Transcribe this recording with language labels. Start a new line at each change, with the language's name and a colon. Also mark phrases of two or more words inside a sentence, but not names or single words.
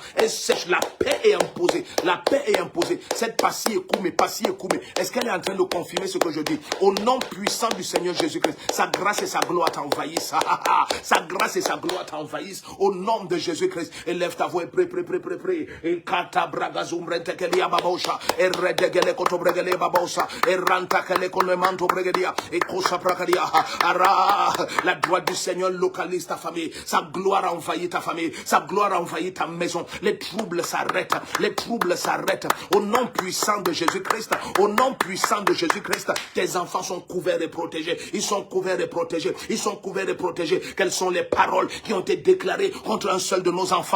French: Elles sèchent. La paix est imposée. La paix est imposée. Cette Passy Ekoumé. Est-ce qu'elle est en train de confirmer ce que je dis? Au nom puissant du Seigneur Jésus-Christ, sa grâce et sa gloire t'envahissent. Sa grâce et sa gloire t'envahissent. Au nom de Jésus-Christ, élève ta voix et prie. Et kata bragazumbrente kelia babosha. Et redegele kotobregele babosha. Et ranta kele konemanto bregedia. Et kosa prakadia. Ara, la droite du Seigneur localise ta famille. Sa gloire envahit ta famille. Sa gloire envahit ta maison. Les troubles s'arrêtent. Les troubles s'arrêtent. Au nom puissant de Jésus-Christ. Au nom puissant de Jésus-Christ, tes enfants sont couverts et protégés. Ils sont couverts et protégés. Ils sont couverts et protégés. Quelles sont les paroles qui ont été déclarées contre un seul de nos enfants?